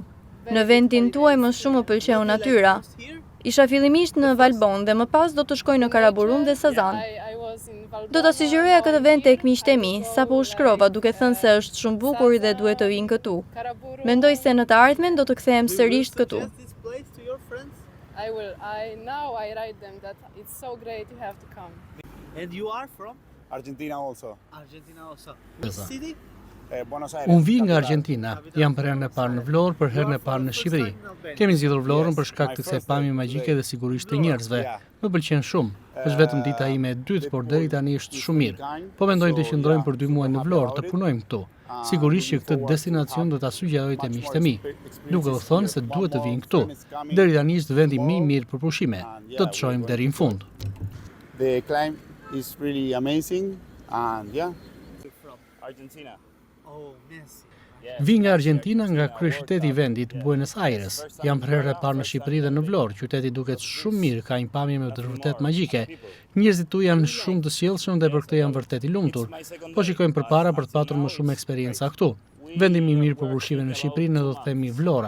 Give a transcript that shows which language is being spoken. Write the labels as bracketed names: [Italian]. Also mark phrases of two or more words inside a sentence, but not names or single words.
[Albanian] Në vendin tuaj më shumë më pëlqeu natyra. Isha fillimisht në Valbon dhe më pas do të shkoj në Karaburun dhe Sazan. Do ta sugjeroja këtë vend tek miqtë e mi, sapo u shkrova duke thënë se është shumë bukur dhe duhet të vinë këtu. Mendoj se në të ardhmen do të kthehem sërish këtu. [English] Argentina also. City? [Albanian] Unë vi nga Argentina, jam për herën e parë në Vlorë, për herën e parë në Shqipëri. Kemi zgjedhur Vlorën për shkak të kësaj pamje magjike dhe sigurisht të njerëzve. Më pëlqen shumë. Është vetëm dita ime e dytë, por deri tani është shumë mirë. Po mendojmë të qëndrojmë për 2 muaj në Vlorë, të punojmë këtu. Sigurisht që këtë destinacion do ta sugjeroj te miqtë e mi. Duke u thënë se duhet të vinë këtu. Deri tani është vendi më i mirë për pushime. Do të shohim deri në fund. [English] The climb is really amazing and yeah. Argentina. [Albanian] Vi nga Argentina, nga kryeqyteti i vendit, Buenos Aires. Jam për herë e parë në Shqipëri dhe në Vlorë. Qyteti duket shumë mirë, ka një pamje me vërtet magjike. Njerëzit tu janë shumë të sjellshëm dhe për këtë jam vërtet i lumtur. Po shikojmë përpara për të patur më shumë eksperjenca këtu. Vendi më i mirë për pushime në Shqipëri ne do të themi Vlora.